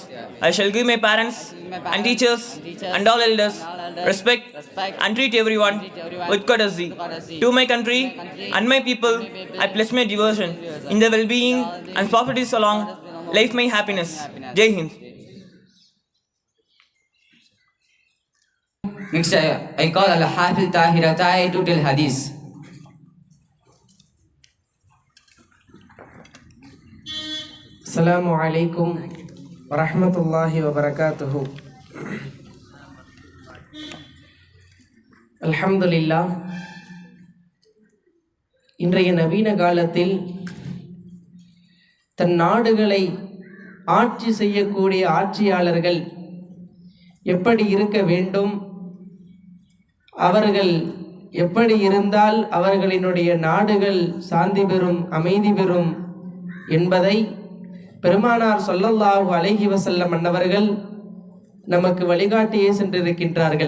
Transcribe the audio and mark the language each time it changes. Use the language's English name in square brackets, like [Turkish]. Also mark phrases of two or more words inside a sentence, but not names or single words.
[English] I shall give my parents and teachers and all elders respect and treat everyone with courtesy. To my country and my people, I pledge my devotion in the well-being and prosperities along life, my happiness. Jai Hind. Next, I call Al-Hafil Tahir Atai to tell Hadith. [Arabic] السلام عليكم ورحمة الله وبركاته. Alhamdulillah. [Tamil] இன்றைய நவீன காலத்தில் தன் நாடுகளை ஆட்சி செய்யக்கூடிய ஆட்சியாளர்கள் எப்படி இருக்க வேண்டும், அவர்கள் எப்படி இருந்தால் அவர்களினுடைய நாடுகள் சாந்தி பெறும், அமைதி பெறும் என்பதை பெருமானார் [Arabic] صلى الله عليه وسلم [Tamil] அன்னவர்கள் நமக்கு வழிகாட்டியே சென்றிருக்கின்றார்கள்.